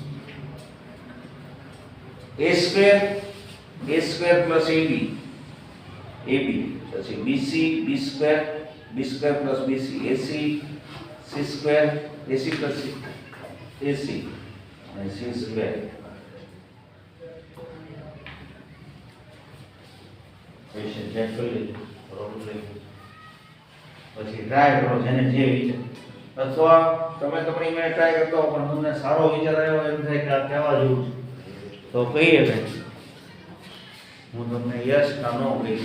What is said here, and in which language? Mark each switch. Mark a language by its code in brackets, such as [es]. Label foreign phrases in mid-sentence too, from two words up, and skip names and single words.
[en] a² plus ab, પછી bc b² plus bc, ac c² ac plus c ac અને c². [gu] ક્વેશ્ચન ચેક કરી લેજો, બરોબર લઈ પછી ટ્રાય કરો જેને જે વિચાર, અથવા તમે તમારી મેં ટ્રાય કરતો હો પણ તમને સારો વિચાર આવ્યો એમ થાય કે આ કહેવા જેવું છે તો કહીએ ભાઈ હું તમને યસ ના નો કહીશ.